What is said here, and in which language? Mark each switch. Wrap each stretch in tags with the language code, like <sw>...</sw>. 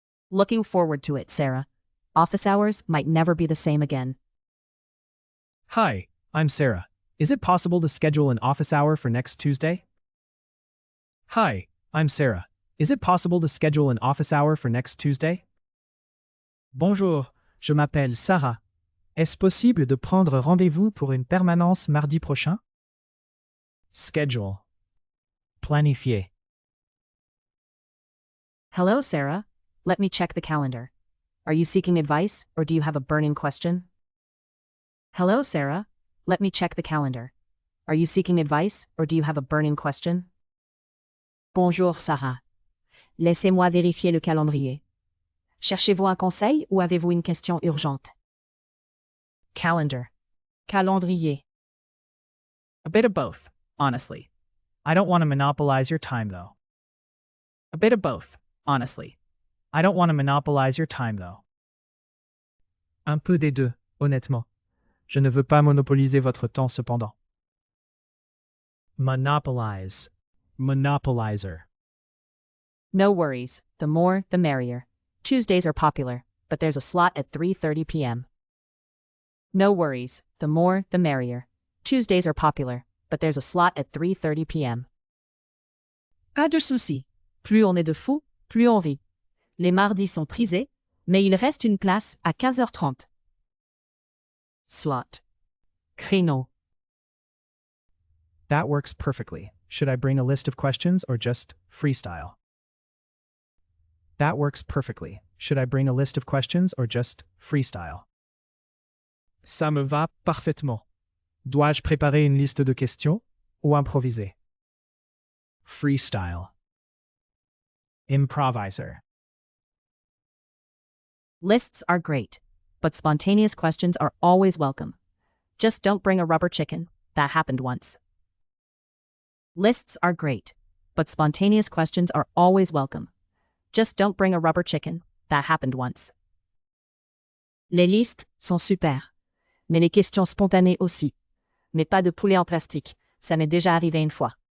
<en>Looking forward to it, Sarah. Office hours might never be the same again. Hi, I'm Sarah. Is it possible to schedule an office hour for next Tuesday? Hi, I'm Sarah. Is it possible to schedule an office hour for next Tuesday?</en> <fr>Bonjour, je m'appelle Sarah. Est-ce possible de prendre rendez-vous pour une permanence mardi prochain?</fr> <en>Schedule. Planifier. Hello, Sarah. Let me check the calendar. Are you seeking advice, or do you have a burning question? Hello, Sarah. Let me check the calendar. Are you seeking advice, or do you have a burning question?</en> <fr>Bonjour, Sarah. Laissez-moi vérifier le calendrier. Cherchez-vous un conseil ou avez-vous une question urgente?</fr> <en>Calendar.</en> <fr>Calendrier.</fr> <en>A bit of both, honestly. I don't want to monopolize your time though. A bit of both, honestly. I don't want to monopolize your time though.</en> <fr>Un peu des deux, honnêtement. Je ne veux pas monopoliser votre temps cependant.</fr> <en>Monopolize. Monopolizer. No worries. The more, the merrier. Tuesdays are popular, but there's a slot at 3:30 p.m. No worries. The more, the merrier. Tuesdays are popular, but there's a slot at 3:30 p.m.</en> <fr>Pas de souci. Plus on est de fous, plus on rit. Les mardis sont prisés, mais il reste une place à 15h30.</fr> <en>Slot. Créneau. That works perfectly. Should I bring a list of questions or just freestyle? That works perfectly. Should I bring a list of questions or just freestyle?</en> <fr>Ça me va parfaitement. Dois-je préparer une liste de questions ou improviser?</fr> <en>Freestyle. Improviser. Lists are great, but spontaneous questions are always welcome. Just don't bring a rubber chicken. That happened once. Lists are great, but spontaneous questions are always welcome. Just don't bring a rubber chicken. That happened once.</en> <fr>Les listes sont super, mais les questions spontanées aussi. Mais pas de poulet en plastique, ça m'est déjà arrivé une fois.</fr>